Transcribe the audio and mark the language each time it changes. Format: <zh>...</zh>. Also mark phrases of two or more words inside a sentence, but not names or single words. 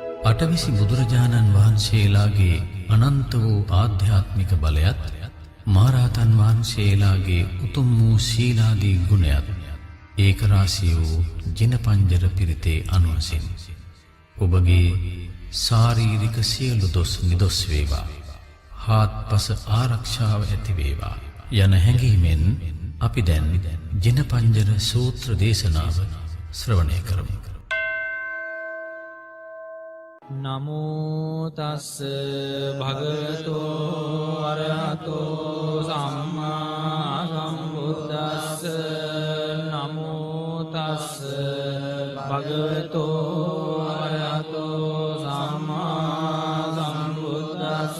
<si>අටවිසි බුදුරජාණන් වහන්සේලාගේ අනන්ත වූ ආධ්‍යාත්මික බලයත් මහරහතන් වහන්සේලාගේ උතුම් වූ සීලාදී ගුණයත් ඒකරාශී වූ ජිනපංජර පිරිතේ අනුවසින් ඔබගේ ශාරීරික සියලු දොස් නිදොස් වේවා, හාත්පස ආරක්ෂාව ඇති වේවා යන හැඟීමෙන් අපි දැන් ජිනපංජර සූත්‍ර දේශනාව ශ්‍රවණය කරමු.</si> <pi>නමෝ තස්ස භගවතෝ අරහතෝ සම්මා සම්බුද්දස්ස. නමෝ තස්ස භගවතෝ අරහතෝ සම්මා සම්බුද්දස්ස.</pi>